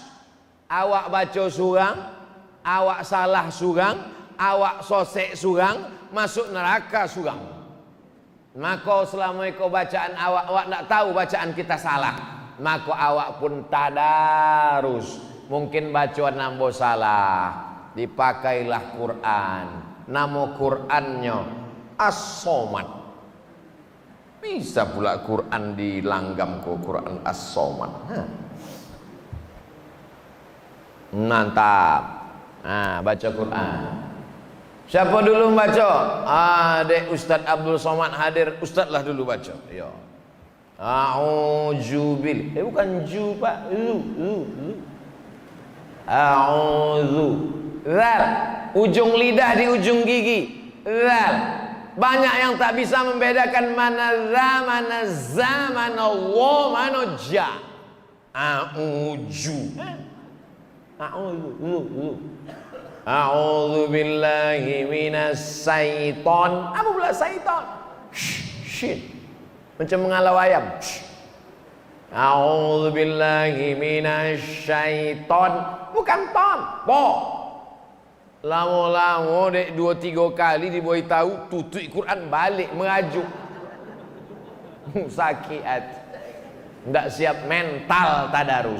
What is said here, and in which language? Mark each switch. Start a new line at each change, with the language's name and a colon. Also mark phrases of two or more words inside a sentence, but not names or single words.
Malay: Awak baca surang, awak salah surang, awak sosek surang, masuk neraka surang. Maka selama kau bacaan awak tak tahu bacaan kita salah, maka awak pun tadarus. Mungkin bacaan nambah salah, dipakailah Quran. Nama Qurannya As-Somad. Bisa pula Quran dilanggam ke Quran As-Somad. Mantap. Nah, baca Quran. Siapa dulu baca? Dek Ustaz Abdul Somad hadir. Ustaz lah dulu baca. Ya. A'udzubil. Bukan ju Pak. A'udzu. Zal. Ujung lidah di ujung gigi. Zal. Banyak yang tak bisa membedakan mana za, mana za, mana wa, mana ja.
Arabic: أعوذ. أعوذ. أعوذ بالله من الشيطان.
Malay: Apa pula syaiton? Shit. Macam mengalau ayam.
Arabic: أعوذ بالله من الشيطان.
Malay: Bukan ton, po. Lama-lama dek 2-3 kali dibuat tahu tutup Quran balik mengajuk. Sakit hati. Tidak siap mental tadarus.